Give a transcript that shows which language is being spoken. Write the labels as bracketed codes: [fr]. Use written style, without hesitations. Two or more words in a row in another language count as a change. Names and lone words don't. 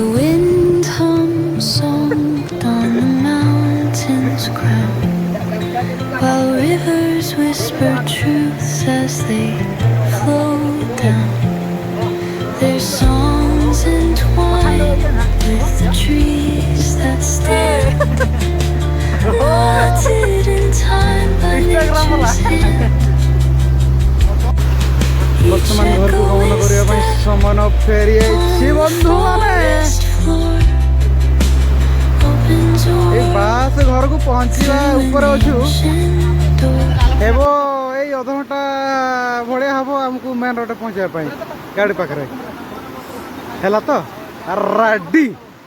[en] wind hums soft on the mountain's crown, while rivers whisper truths as they flow down. Their songs entwined with the trees that stare, watered in time by nature's hand. [or] ବର୍ତ୍ତମାନ ଘରକୁ ଗମନ କରିବା ପାଇଁ ସମୟ ଫେରି ଯାଇଛି ବନ୍ଧୁମାନେ ଏଇ ବାସ ଘରକୁ ପହଞ୍ଚିବା ଉପରେ ଅଛୁ ହେବ ଏଇ ଅଧଘଣ୍ଟା ଭଳିଆ ହେବ ଆମକୁ ମେନ୍ ରୋଡ଼ରେ ପହଞ୍ଚିବା ପାଇଁ ଗାଡ଼ି ପାଖରେ ହେଲା ତ ରେଡି